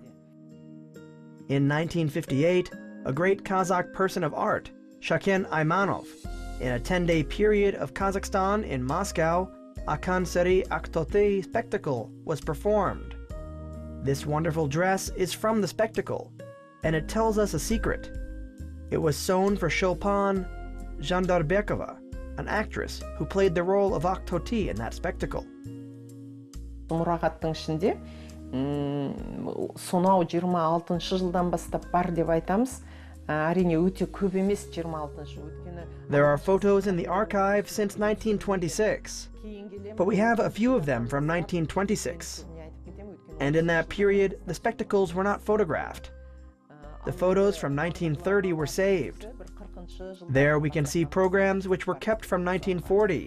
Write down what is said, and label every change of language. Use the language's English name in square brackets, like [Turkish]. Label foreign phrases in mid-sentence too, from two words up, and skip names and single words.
[English] In 1958, a great Kazakh person of art, Shaken Aymanov, in a 10-day period of Kazakhstan in Moscow, a Kanseri Aktote spectacle was performed. This wonderful dress is from the spectacle, and it tells us a secret. It was sewn for Chopin Jandarbekova, an actress who played the role of Aktote in that spectacle. [Kazakh] Мұрағаттың ішінде сонау 26 жылдан бастап бар деп айтамыз. Әрине өте көп емес 26 жыл өткені. [English] There are photos in the archive since 1926, but we have a few of them from 1926. And in that period, the spectacles were not photographed. The photos from 1930 were saved. There we can see programs which were kept from 1940.